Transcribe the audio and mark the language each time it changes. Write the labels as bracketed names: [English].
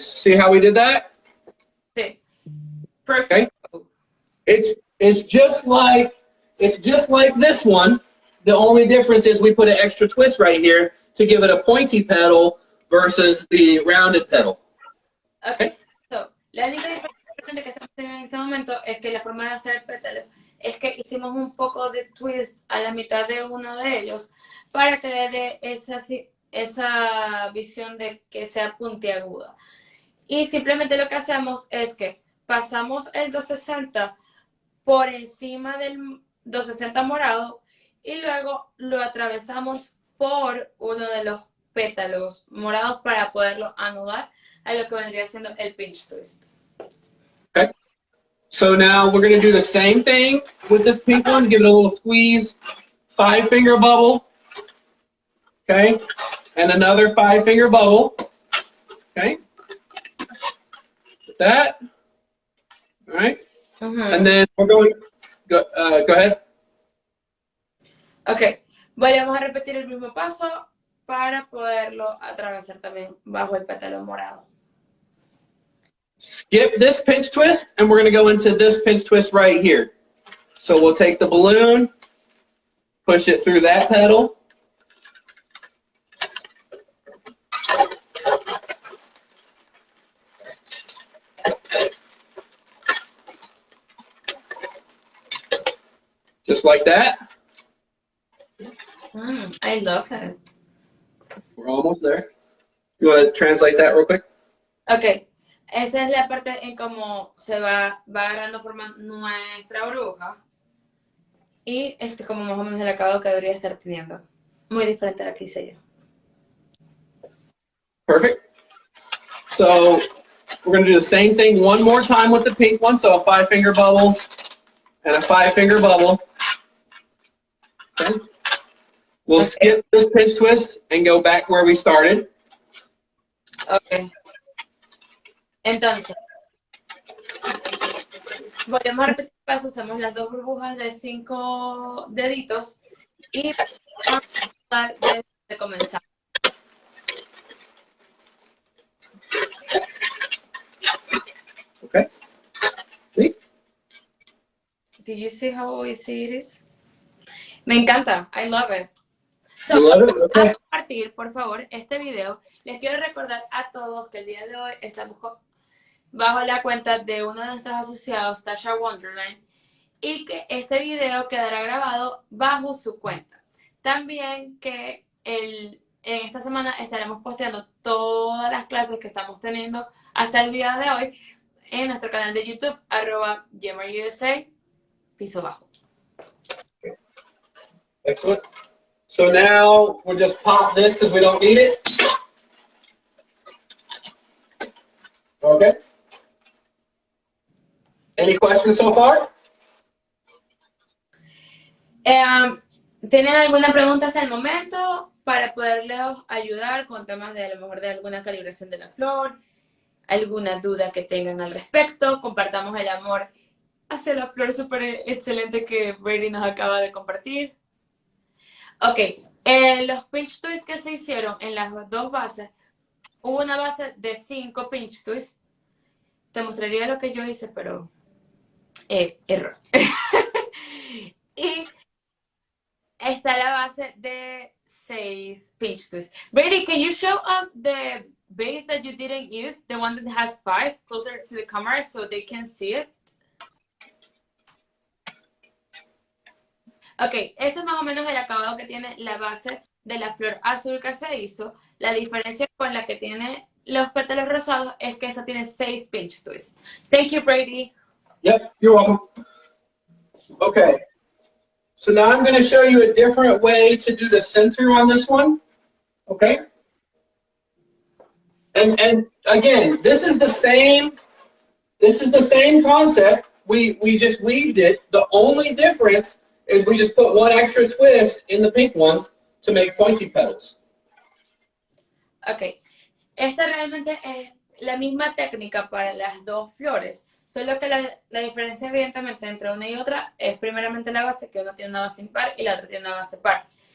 [English] See how we did that? [Spanish] Sí. [English] Perfect. It's just like this one. The only difference is we put an extra twist right here to give it a pointy petal versus the rounded petal. Okay. [Spanish] So, la única diferencia que estamos teniendo en este momento es que la forma de hacer el pétalo es que hicimos un poco de twist a la mitad de uno de ellos para que le dé esa visión de que sea puntiaguda. Y simplemente lo que hacemos es que pasamos el 260 por encima del 260 morado y luego lo atravesamos por uno de los pétalos morados para poderlo anudar a lo que vendría siendo el pinch twist. [English] Okay. So now we're going to do the same thing with this pink one. Give it a little squeeze. 5-finger bubble. Okay. And another 5-finger bubble. Okay. With that. All right. And then we're going. Go ahead. Ok. [Spanish] Volvemos a repetir el mismo paso para poderlo atravesar también bajo el pétalo morado. [English] Skip this pinch twist, and we're going to go into this pinch twist right here. So we'll take the balloon, push it through that petal. Just like that. I love it. We're almost there. You want to translate that real quick? Ok. [Spanish] Esa es la parte en cómo se va agarrando forma nuestra bruja. Y como más o menos el acabado que debería estar teniendo. Muy diferente a la que hice yo. [English] Perfect. So we're going to do the same thing one more time with the pink one. So a 5-finger bubble and a 5-finger bubble. Okay. We'll skip this pinch twist and go back where we started. Ok. [Spanish] Entonces, volvemos a repetir el paso, hacemos las dos burbujas de 5 deditos y vamos a empezar desde comenzar. [English] Okay. See? Did you see how easy it is? [Spanish] Me encanta, [English] I love it. So, You love it? Okay. [Spanish] a compartir, por favor, este video. Les quiero recordar a todos que el día de hoy estamos bajo la cuenta de uno de nuestros asociados, Tasha Wonderland, y que este video quedará grabado bajo su cuenta. También que en esta semana estaremos posteando todas las clases que estamos teniendo hasta el día de hoy en nuestro canal de YouTube, @GemarUSA, piso bajo. [English] Excellent. So now we'll just pop this because we don't need it. Okay. Any questions so far? [Spanish] ¿Tienen alguna pregunta hasta el momento para poderles ayudar con temas de a lo mejor de alguna calibración de la flor? ¿Alguna duda que tengan al respecto? Compartamos el amor hacia la flor súper excelente que Brady nos acaba de compartir. Ok, los pinch twists que se hicieron en las dos bases, hubo una base de 5 pinch twists. Te mostraría lo que yo hice, pero error. Y está la base de 6 pinch twists. [English] Brady, can you show us the base that you didn't use, the one that has 5, closer to the camera so they can see it? [Spanish] Ok, ese es más o menos el acabado que tiene la base de la flor azul que se hizo. La diferencia con la que tiene los pétalos rosados es que esa tiene 6 pinch twists. [English] Thank you, Brady. Yep, you're welcome. Okay. So now I'm going to show you a different way to do the center on this one. Okay. And again, this is the same concept. We just weaved it. The only difference is we just put one extra twist in the pink ones to make pointy petals. [Spanish] Ok, esta realmente es la misma técnica para las dos flores, solo que la diferencia evidentemente entre una y otra es primeramente la base, que una tiene una base impar y la otra tiene una base par.